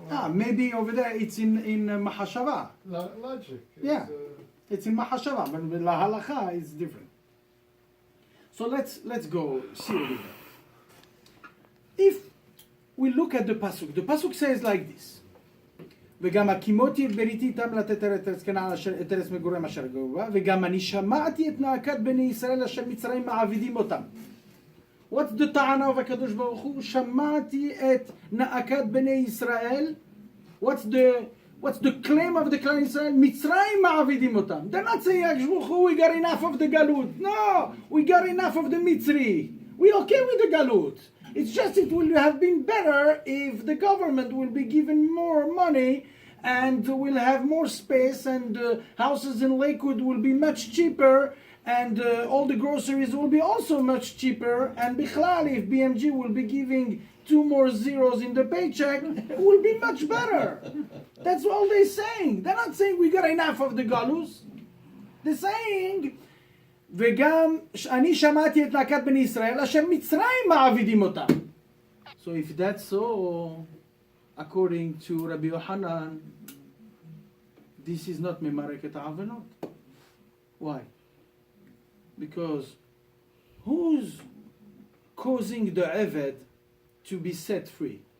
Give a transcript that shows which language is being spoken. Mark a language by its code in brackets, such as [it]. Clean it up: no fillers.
[en] Maybe over there it's in Mahashava. Logic. Yeah, it's in Mahashava, but with la halacha is different. So let's go see over there. If we look at the pasuk says like this. [he] וגם הקימותי את בריתי איתם לתת ארץ כנען את ארץ מגוריהם אשר גאובה, וגם אני שמעתי את נאקת בני ישראל אשר מצרים מעבידים אותם. [en] What's the טענה of הקדוש ברוך הוא? [he] שמעתי את נאקת בני ישראל. [en] What's the claim of the clan Israel? [he] מצרים מעבידים אותם. [en] They're not saying הקדוש ברוך הוא, we got enough of the galut. No, we got enough of the Mitzri. We're okay with the galut. It's just it will have been better if the government will be given more money and will have more space, and houses in Lakewood will be much cheaper, and all the groceries will be also much cheaper, and Bichlal, if BMG will be giving 2 more zeros in the paycheck, it will be much better. That's all they're saying. They're not saying we got enough of the galus. [he] They're saying וגם אני שמעתי את נאקת בני ישראל אשר מצרים מעבידים אותם. [en] So if that's so, according to Rabbi Yochanan, this is not memarek et ha'avenot. Why? Because who's causing the Eved to be set free?